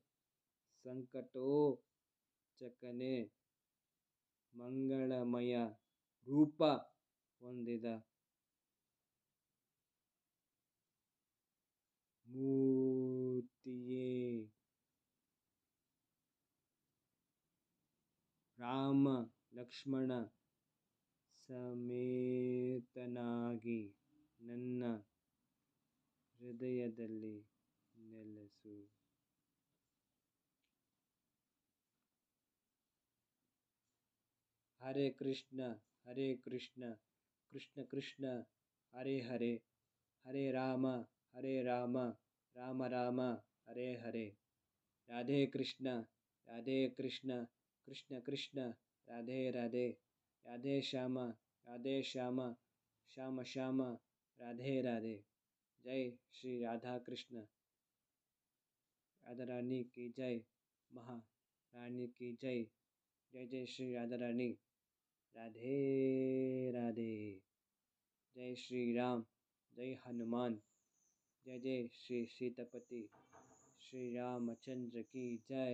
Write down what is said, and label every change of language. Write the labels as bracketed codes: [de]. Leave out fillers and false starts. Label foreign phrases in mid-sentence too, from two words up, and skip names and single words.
[kn] ಸಂಕಟೋಚಕನೇ ಮಂಗಳಮಯ ರೂಪ ಹೊಂದಿದ ಮೂರ್ತಿಯೇ ರಾಮ ಲಕ್ಷ್ಮಣ ಸಮೇತನಾಗಿ ನನ್ನ ಹೃದಯದಲ್ಲಿ ನೆಲೆಸು. [sa] ಹರೇ ಕೃಷ್ಣ ಕೃಷ್ಣ ಕೃಷ್ಣ ಹರೇ ಹರೇ, ಹರೇ ರಾಮ ರಾಮ ರಾಮ ಹರೇ ಹರೇ. ರಾಧೇ ಕೃಷ್ಣ ಕೃಷ್ಣ ಕೃಷ್ಣ ರಾಧೇ ರಾಧೇ, ರಾಧೇ ಶ್ಯಾಮ ಶ್ಯಾಮ ರಾಧೇ ರಾಧೇ. [hi] जय श्री राधा कृष्ण राधा रानी की जय, महारानी की जय. जय जय श्री राधा रानी, राधे राधे. जय श्री राम, जय हनुमान, जय जय श्री सीतापति श्री रामचंद्र की जय.